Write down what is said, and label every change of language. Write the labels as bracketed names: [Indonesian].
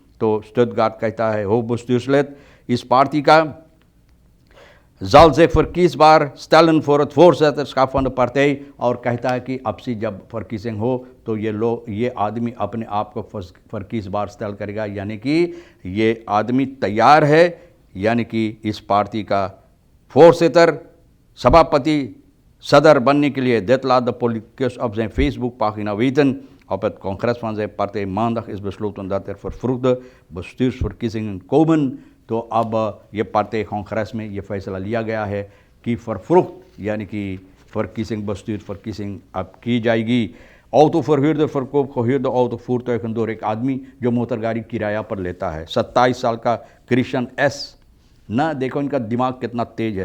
[Hindi] तो स्टुटगार्ट कहता है हो bestuurslid इस पार्टी का [Dutch] zal zich verkiesbaar stellen voor het voorzitterschap van de partij, [Hindi] और कहता है कि अब से जब verkiezing हो तो ये आदमी अपने आप को verkiesbaar स्टेल करेगा, यानी कि ये आदमी तैयार है, यानी कि इस पार्टी का voorzitter सभापति सदर बनने के लिए। [Dutch] Dit laat de politicus op zijn Facebookpagina weten। Op het congres van zijn partij maandag is besloten dat er vervroegde bestuursverkiezingen komen। [Hindi] तो अब ये पार्टी कांग्रेस में ये फैसला लिया गया है कि vervroegd यानी कि verkiezing, bestuursverkiezing अब की जाएगी। [Dutch] autoverhuurder verkoopt gehuurde autovoertuigen door [Hindi] एक आदमी जो मोटरगाड़ी किराया पर लेता है। 27 साल का क्रिश्चियन एस ना, देखो इनका दिमाग कितना तेज़ है।